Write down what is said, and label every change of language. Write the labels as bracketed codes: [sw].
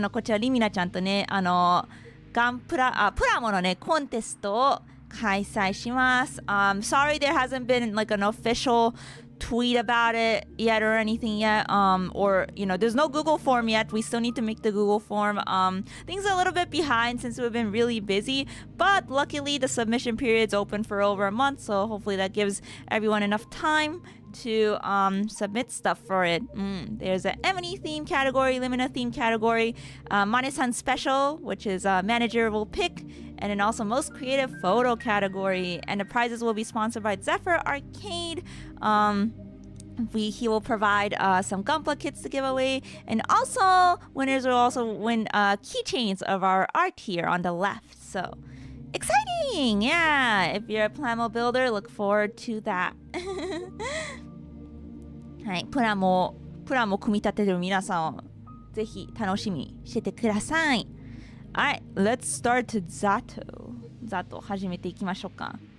[ja] こちらリミナちゃんとね、プラモのね、コンテストを開催します。 [en] Sorry there hasn't been like an official tweet about it yet or anything yet. Or, you know, there's no Google form yet. We still need to make the Google form. Things are a little bit behind since we've been really busy. But luckily the submission period's open for over a month. So hopefully that gives everyone enough time to submit stuff for it. There's an Emuri theme category, Limina theme category, Mane-san special, which is manager will pick, and then also most creative photo category. And the prizes will be sponsored by Zephyr Arcade. He will provide some Gunpla kits to give away, and also winners will also win keychains of our art here on the left. So exciting! Yeah, if you're a Plamo builder, look forward to that. [ja] はい、プラモ組み立てる皆さんをぜひ楽しみにしててください。 [en] Alright, let's start Z.A.T.O. Z.A.T.O. [ja] 始めていきましょうか。